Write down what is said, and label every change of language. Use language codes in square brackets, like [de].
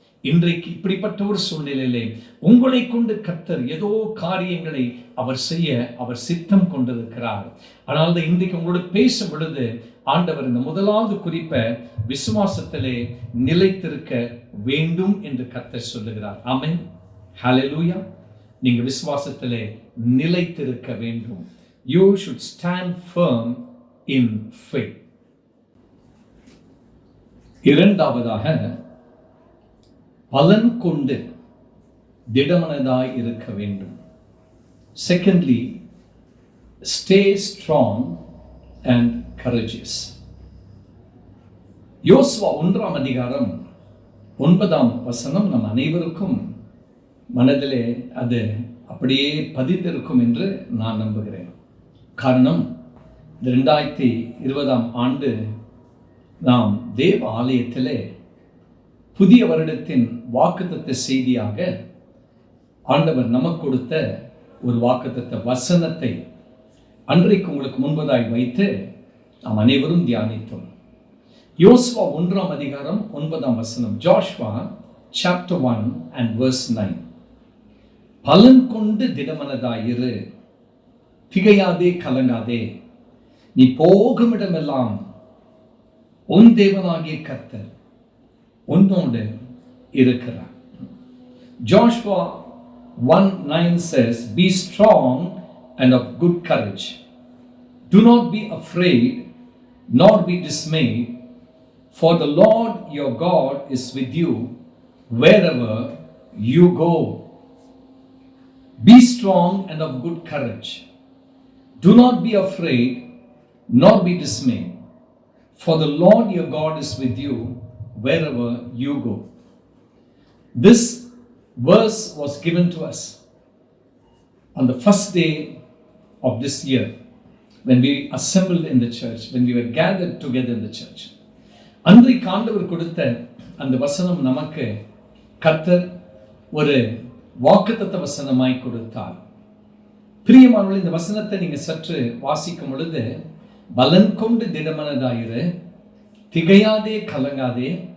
[ta] இன்றைக்கு இப்படிப்பட்ட ஒரு சூழ்நிலையிலே உங்களை கொண்டு கர்த்தர் ஏதோ காரியங்களை அவர் செய்ய அவர் சித்தம் கொண்டிருக்கிறார். ஆனால் இன்றைக்கு உங்களோட பேசும் பொழுது ஆண்டவர் இந்த முதலாவது குறிப்பை விசுவாசத்திலே நிலைத்திருக்க வேண்டும் என்று கர்த்தர் சொல்லுகிறார். ஆமென். ஹல்லேலூயா. நீங்க விசுவாசத்திலே நிலைத்திருக்க வேண்டும். [en] You should stand firm in faith. [ta] இரண்டாவதாக, பலன் கொண்டு திடமனதாய் இருக்க வேண்டும். [en] Secondly, stay strong and courageous. [ta] யோசுவா 1ஆம் அதிகாரம் 9ஆம் வசனம் நம் அனைவருக்கும் மனதிலே அது அப்படியே பதிந்திருக்கும் என்று நான் நம்புகிறேன். காரணம், 2020ஆம் ஆண்டு நாம் தேவ ஆலயத்திலே புதிய வருடத்தின் வாக்குத்தத்த செய்தியாக ஆண்டவர் நமக்கு கொடுத்த ஒரு வாக்குத்தத்த வசனத்தை அன்றைக்கு உங்களுக்கு முன்பதாய் வைத்து நாம் அனைவரும் தியானித்தோம். யோசுவா 1ஆம் அதிகாரம் 9ஆம் வசனம். [en] Joshua chapter 1 and verse 9. [ta] பலன் கொண்டு திடமனதாயிரு, திகையாதே, கலங்காதே, நீ போகும் இடமெல்லாம் உன் தேவனாகிய கர்த்தர் உன்னோடு இருக்கிறார். [en] Joshua 1:9 says, be strong and of good courage. Do not be afraid, nor be dismayed, for the Lord your God is with you wherever you go. Be strong and of good courage. Do not be afraid, nor be dismayed, for the Lord your God is with you wherever you go. This verse was given to us on the first day of this year when we assembled in the church, when we were gathered together in the church. [ta] அன்றைக்கு ஆண்டவர் கொடுத்த அந்த வசனம் நமக்கு கர்த்தர் ஒரு வாக்குத்தத்த வசனமாய் கொடுத்தார். பிரியமானவர்களே, இந்த வசனத்தை நீங்க சற்று வாசிக்கும் பொழுது, பலன் கொண்டு திடமனதாயிரு, திகையாதே, கலங்காதே,